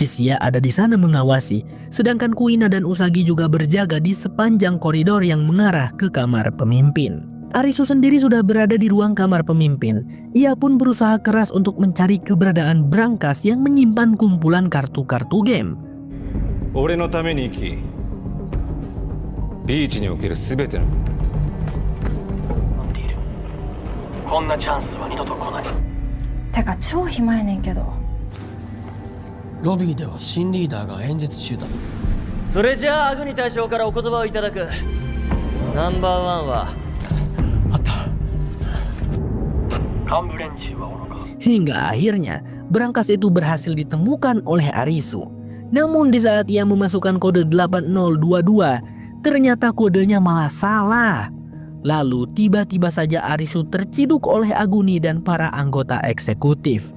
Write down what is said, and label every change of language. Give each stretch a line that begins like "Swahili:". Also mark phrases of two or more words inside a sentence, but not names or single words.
Indonesian: Chisiya ada di sana mengawasi, sedangkan Kuina dan Usagi juga berjaga di sepanjang koridor yang mengarah ke kamar pemimpin. Arisu sendiri sudah berada di ruang kamar pemimpin. Ia pun berusaha keras untuk mencari keberadaan brankas yang menyimpan kumpulan kartu-kartu game.
Japanese: 俺のために生きビーチにおける全てのこんなチャンスは二度と来ない。てか超暇やねんけど。ロビーでは新リーダーが演説中だ。それじゃあアグニ大将からお言葉をいただく。ナンバーワンはあった。幹部連中はおろか。
Indonesian: Hingga akhirnya brankas itu berhasil ditemukan oleh Arisu. Namun di saat ia memasukkan kode 8022, ternyata kodenya malah salah. Lalu tiba-tiba saja Arisu terciduk oleh Aguni dan para anggota eksekutif.